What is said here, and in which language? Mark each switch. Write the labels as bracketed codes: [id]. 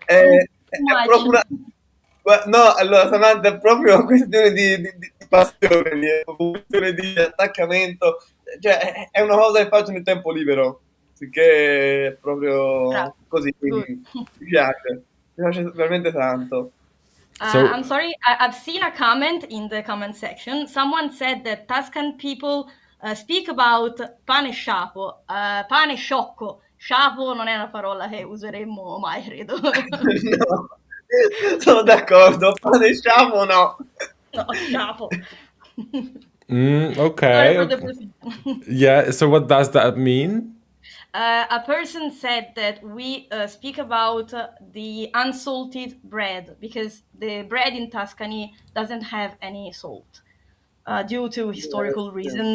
[it] È proprio una... No, allora Samantha, è proprio una questione di passione, una questione di attaccamento, cioè è una cosa che faccio nel tempo libero, sicché è proprio così, quindi mi piace veramente tanto. [en] I'm sorry, I've seen a comment in the comment section. Someone said that Tuscan people speak about [it] pane sciapo, pane sciocco. Sciapo non è una parola che useremmo mai, credo. No, sono d'accordo, pane sciapo no. No, sciapo. [en] Okay. Yeah, so what does that mean? A person said that we speak about the unsalted bread because the bread in Tuscany doesn't have any salt due to historical reasons.